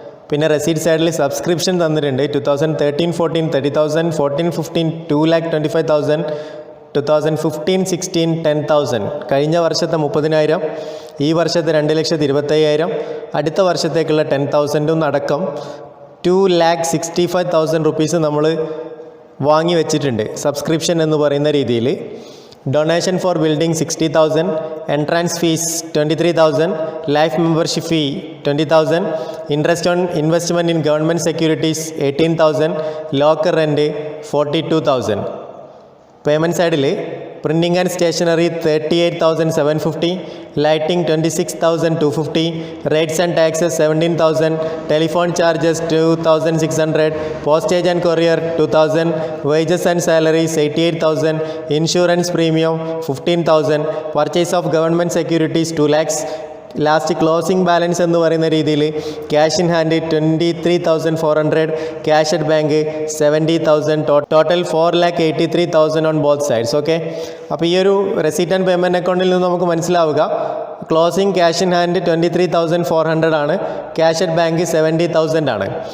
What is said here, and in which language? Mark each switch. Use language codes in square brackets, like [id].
[ml] പിന്നെ റെസീറ്റ് സൈഡിൽ സബ്സ്ക്രിപ്ഷൻ തന്നിട്ടുണ്ട്. 2013-14 30,000, 14-15 2,25,000, 2015-16 10,000. കഴിഞ്ഞ വർഷത്തെ 30,000, ഈ വർഷത്തെ 2,25,000, അടുത്ത വർഷത്തേക്കുള്ള 10,000 അടക്കം 2,65,000 റുപ്പീസ് നമ്മൾ വാങ്ങി വെച്ചിട്ടുണ്ട് സബ്സ്ക്രിപ്ഷൻ എന്ന് പറയുന്ന രീതിയിൽ. [en] donation for building 60,000, entrance fees 23,000, life membership fee 20,000, interest on investment in government securities 18,000, locker rent 42,000. Payment side printing and stationery 38,750, lighting 26,250, rates and taxes 17,000, telephone charges 2,600, postage and courier 2,000, wages and salaries 88,000, insurance premium 15,000, purchase of government securities 2 lakhs. Last closing balance [ml] എന്ന് പറയുന്ന രീതിയിൽ [en] Cash in hand 23,400, cash at bank 70,000, total 4,83,000 on both sides. [ml] Okay, അപ്പോൾ ഈ ഒരു receipt and payment അക്കൗണ്ടിൽ നിന്ന് നമുക്ക് മനസ്സിലാവുക ക്ലോസിംഗ് ക്യാഷ് ഇൻ ഹാൻഡ് 23,400 ആണ്, ക്യാഷ് അറ്റ് ബാങ്ക് 70,000 ആണ്.